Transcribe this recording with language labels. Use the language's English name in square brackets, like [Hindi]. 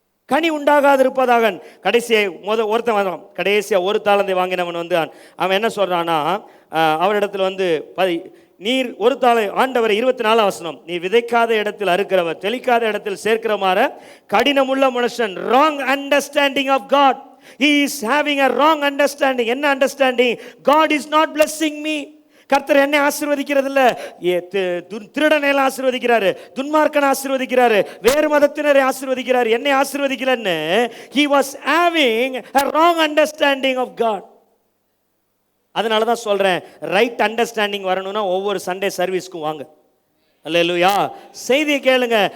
[Tamil] கனி உண்டாகாது இருப்பதாக. கடைசியை ஒருத்தன் வந்தான், கடைசியா ஒரு தாளந்தை வாங்கினவன் வந்து அவன் என்ன சொல்றான்னா, அவரிடத்துல வந்து நீர் ஒரு தாளை, ஆண்டவர் 24 வசனம், நீ விதைக்காத இடத்தில் அறுக்கிறவர், தெளிக்காத இடத்தில் சேர்க்கிறமாற கடினமுள்ள மனுஷன். [English] Wrong understanding of God. He is having a wrong understanding. [Tamil] என்ன [English] Understanding? God is not blessing me. [Tamil] கர்த்தர் என்னை ஆசீர்வதிக்கிறது இல்ல, திருடனை எல்லாம் ஆசீர்வதிக்கிறாரு, துன்மார்க்கனை ஆசீர்வதிக்கிறாரு, வேறு மதத்தினரை ஆசீர்வதிக்கிறாரு, என்னை ஆசீர்வதிக்கலன்னு [English] he was having a wrong understanding of God. [Tamil] அதனால தான் சொல்றேன், ரைட் அண்டர்ஸ்டாண்டிங் வரணும்னா ஒவ்வொரு சண்டே சர்வீஸ்க்கும் வாங்க. அல்லேலூயா. செய்தியை கேளுங்க.